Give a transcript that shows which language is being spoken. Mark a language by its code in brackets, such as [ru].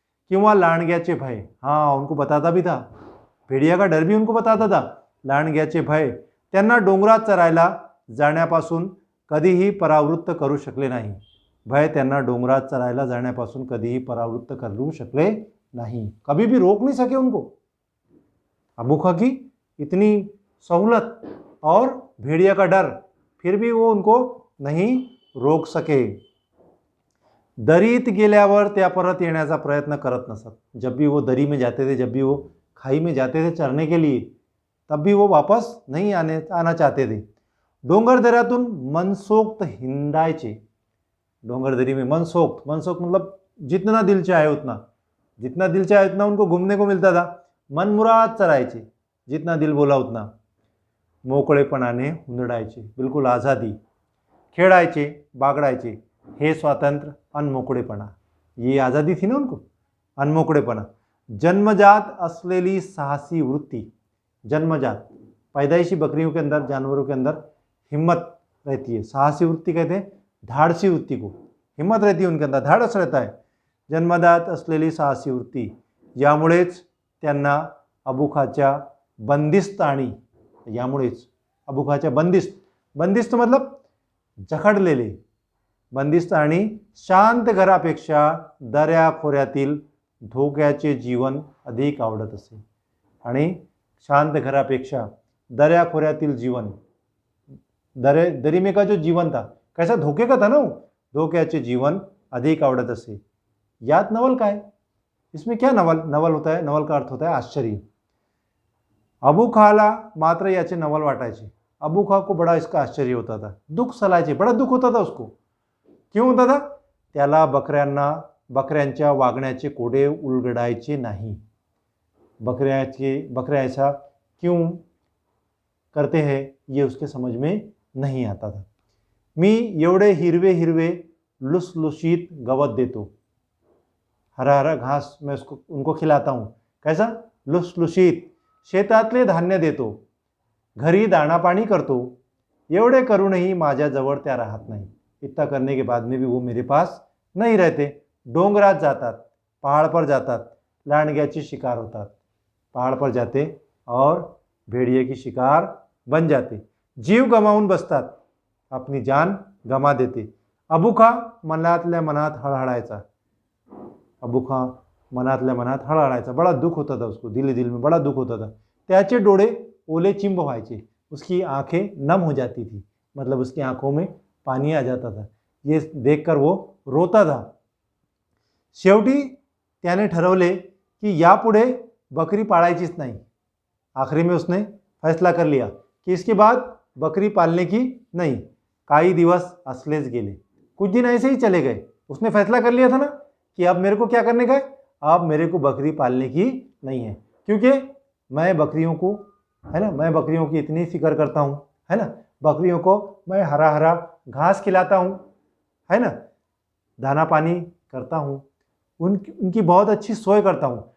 [mr] किंवा लांडग्याचे भय, [hi] हाँ उनको बताता भी था, भेड़िया का डर भी उनको बताता था। [mr] लांडग्याचे भय त्यांना डोंगरात चरायला जाण्यापासून कधीही परावृत्त करू शकले नाही। भय त्यांना डोंगरात चरायला जाण्यापासून कधीही परावृत्त करू शकले [hi] नहीं, कभी भी रोक नहीं सके उनको। अबू खा की इतनी सहूलत और भेड़िया का डर, फिर भी वो उनको नहीं रोक सके। [mr] दरीत गेल्यावर त्या परत येण्याचा प्रयत्न करत नसत। [hi] जब भी वो दरी में जाते थे, जब भी वो खाई में जाते थे चरने के लिए, तब भी वो वापस नहीं आना चाहते थे। [mr] डोंगर दऱ्यातून मनसोक्त हिंडायचे, [hi] डोंगर दरी में मनसोक्त, मनसोक्त मतलब जितना दिल चाहे उतना, जितना दिल चाहे उतना उनको घूमने को मिलता था। [mr] मनमुराद चरायचे, [hi] जितना दिल बोला उतना, [mr] मोकळेपणाने हुंदडायचे, [hi] बिल्कुल आज़ादी, [mr] खेळायचे, बागडायचे, हे स्वातंत्र्य, अनमोकळेपणा, [hi] ये आज़ादी थी ना उनको, [mr] अनमोकळेपणा। जन्मजात असलेली साहसी वृत्ति, [hi] जन्मजात, पैदाइशी बकरियों के अंदर, जानवरों के अंदर हिम्मत रहती है। साहसी वृत्ति कहते हैं धाड़सी वृत्ति को, हिम्मत रहती है उनके अंदर, धाड़स रहता है। [mr] जन्मजात असलेली साहसी वृत्ती, यामुळेच त्यांना अबू खाच्या बंदिस्त आणि, यामुळेच अबू खाच्या बंदिस्त, बंदिस्त मतलब जखडलेले, बंदिस्त आणि शांत घरापेक्षा दऱ्याखोऱ्यातील धोक्याचे जीवन अधिक आवडत असे। आणि शांत घरापेक्षा दऱ्याखोऱ्यातील जीवन, [hi] दरी में का जो जीवन था कैसा धोखे का था ना, [mr] धोक्याचे जीवन अधिक आवडत असे। यात नवल काय, [hi] इसमें क्या नवल, नवल होता है, नवल का अर्थ होता है आश्चर्य। [mr] अबू खाला मात्र याचे नवल वाटायचे. [hi] अबू खा को बड़ा इसका आश्चर्य होता था. [mr] दुःख सलायचे, [hi] बड़ा दुःख होता था उसको. क्यों होता था? [mr] त्याला बकऱ्यांच्या वागण्याचे कोडे उलगडायचे नाही. [hi] बकऱ्या ऐसा क्यों करते हैं ये उसके समझ में नहीं आता था. [mr] मी एवढे हिरवे हिरवे लुसलुशीत गवत देतो. [hi] हरा हरा घास मैं उनको खिलाता हूँ. [mr] कैसा? लुसलुशीत. शेतातले धान्य देतो. घरी दाणा पाणी करतो. एवढे करूनही माझ्याजवळ त्या राहत नाही. [hi] इतना करने के बाद में भी वो मेरे पास नहीं रहते. [mr] डोंगरात जातात, [hi] पहाड़ पर जातात, [mr] लांडग्याची शिकार होतात. [hi] पहाड़ पर जाते और भेड़िए की शिकार बन जाते. [mr] जीव गमावून बसतात, [hi] अपनी जान गमा देते. [mr] अबू खा मनातल्या मनात हळहळायचा. अबू खा मनातल्या मनात हळहळायचा. [hi] बड़ा दुख होता था उसको, दिल में बड़ा दुख होता था. [mr] त्याचे डोळे ओले चिंब व्हायचे. [hi] उसकी आंखें नम हो जाती थी, मतलब उसकी आंखों में पानी आ जाता था. ये देखकर वो रोता था. [mr] शेवटी त्याने ठरवले की यापुढे बकरी पाळायचीच नाही. [hi] आखिरी में उसने फैसला कर लिया कि इसके बाद बकरी पालने की नहीं. [mr] कई दिवस असलेच गेले. [hi] कुछ दिन ऐसे ही चले गए. उसने फैसला कर लिया था ना कि अब मेरे को क्या करने का है, अब मेरे को बकरी पालने की नहीं है, क्योंकि मैं बकरियों को, है ना, मैं बकरियों की इतनी फिक्र करता हूँ, है ना, बकरियों को मैं हरा हरा घास खिलाता हूँ, है ना, दाना पानी करता हूँ, उनकी बहुत अच्छी सोई करता हूँ.